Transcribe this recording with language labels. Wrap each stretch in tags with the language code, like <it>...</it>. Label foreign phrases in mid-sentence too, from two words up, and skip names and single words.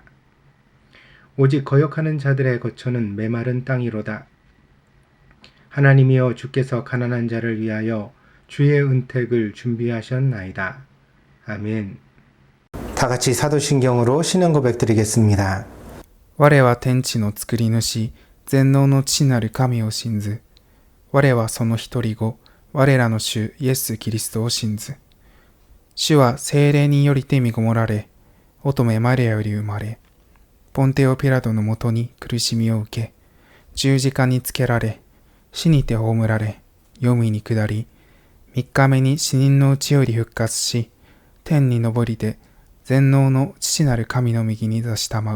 <ko>오직 거역하는 자들의 거처는 메마른 땅이로다. 하나님이여 주께서 가난한 자를 위하여 주의 은택을 준비하셨나이다. 아멘. 다 같이 사도신경으로 신앙 고백 드리겠습니다.</ko> <ja>我は天地の作り主、全能の父なる神を信ず。我はその一人子、我らの主イエス・キリストを信ず。主は聖霊によりて身ごもられ、乙女マリアより生まれ、ポンテオ・ピラトのもとに苦しみを受け、十字架につけられ、死にて葬られ、黄泉に下り、三日目に死人のうちより復活し、天に昇りて、全能の父なる神の右に座したまう。</ja>